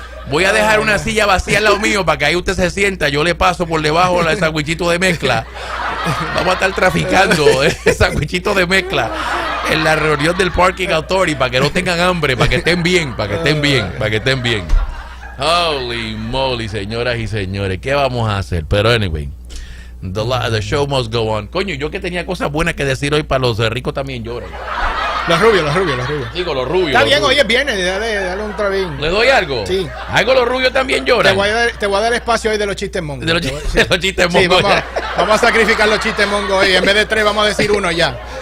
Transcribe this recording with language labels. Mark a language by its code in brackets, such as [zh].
[es] Voy a dejar una silla vacía al lado mío para que ahí usted se sienta. Yo le paso por debajo el sandwichito de mezcla. Vamos a estar traficando el sandwichito de mezcla en la reunión del Parking Authority para que no tengan hambre, para que estén bien, para que estén bien, para que estén bien. [en] Holy moly, [es] señoras y señores, ¿qué vamos a hacer? [en] Pero anyway, the show must go on. [es] Coño, yo que tenía cosas buenas que decir hoy para los ricos también lloran. Los rubios. Digo, los rubios. Está los bien, rubios. hoy es viernes, dale un trabín. ¿Le doy algo? Sí. ¿Algo los rubios también lloran? Te voy a dar espacio hoy de los chistes mongos. De los, de los chistes Sí, mongos. vamos a sacrificar los chistes mongos hoy. En vez de 3 vamos a decir 1 ya.